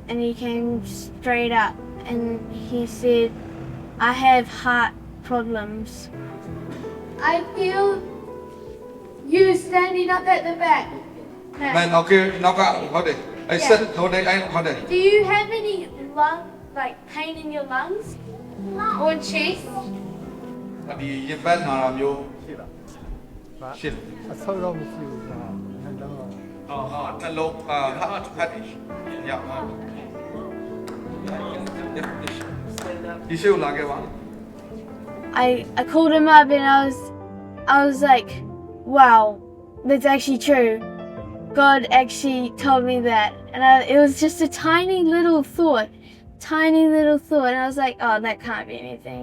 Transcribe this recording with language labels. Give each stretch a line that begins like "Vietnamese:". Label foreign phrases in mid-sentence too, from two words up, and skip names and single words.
English: And he came straight up and he said, "I have heart problems." I feel you standing up at the back. Man, okay, knock out. Hold it. I said, hold it. Hold it. Do you have any pain in your lungs or chest?
Burmese: ဒီရင်ပတ်နာတာမျိုး ရှိလား ရှင်း အဆောက်တော့မရှိဘူးကွာနှလုံးတော့ နှလုံး
English: heart fetish
Burmese: ရမှာဒီရှေ့ကိုလာခဲ့ပါ
English: I called him up and I was like, wow, that's actually true. God actually told me that. And it was just a tiny little thought. And I was like, oh, that can't be anything.